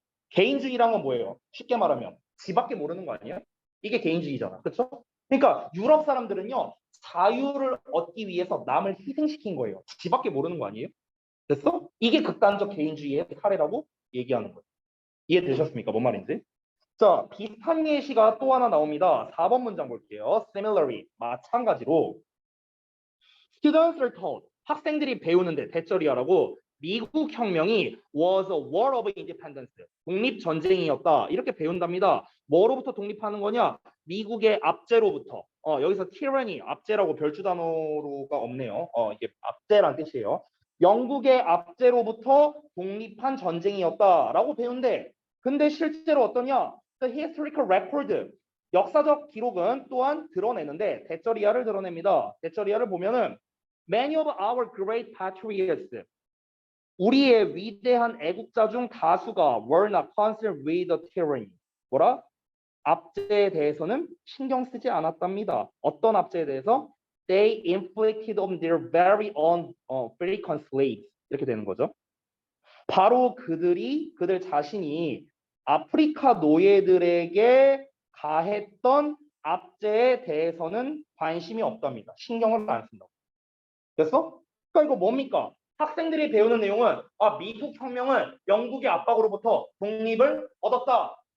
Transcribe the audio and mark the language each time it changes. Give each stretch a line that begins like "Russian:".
Korean: 개인주의란 건 뭐예요? 쉽게 말하면 지밖에 모르는 거 아니에요? 이게 개인주의잖아. 그렇죠? 그러니까 유럽 사람들은요. 자유를 얻기 위해서 남을 희생시킨 거예요. 지밖에 모르는 거 아니에요? 됐어? 이게 극단적 개인주의의 사례라고 얘기하는 거예요. 이해되셨습니까? 뭔 말인지? 자, 비슷한 예시가 또 하나 나옵니다. 4번 문장 볼게요.
English: Similarly,
Korean: 마찬가지로
English: Students are taught,
Korean: 학생들이 배우는데 대절이하라고 미국 혁명이
English: was a war of independence,
Korean: 독립전쟁이었다. 이렇게 배운답니다. 뭐로부터 독립하는 거냐? 미국의 압제로부터. 여기서 tyranny, 압제라고 별주 단어가 없네요. 이게 압제란 뜻이에요. 영국의 압제로부터 독립한 전쟁이었다라고 배운데 근데 실제로 어떠냐?
English: The historical record,
Korean: 역사적 기록은 또한 드러내는데 대절이하를 드러냅니다. 대절이하를 보면은
English: Many of our great patriots,
Korean: 우리의 위대한 애국자 중 다수가
English: were not concerned with the tyranny.
Korean: 뭐라? 압제에 대해서는 신경 쓰지 않았답니다. 어떤 압제에 대해서?
English: They inflicted on their very own African slaves.
Korean: 이렇게 되는 거죠. 바로 그들 자신이 아프리카 노예들에게 가했던 압제에 대해서는 관심이 없답니다. 신경을 안 쓴다고. 됐어? 그러니까 이거 뭡니까? 학생들이 배우는 내용은 미국 혁명은 영국의 압박으로부터 독립을 얻었다.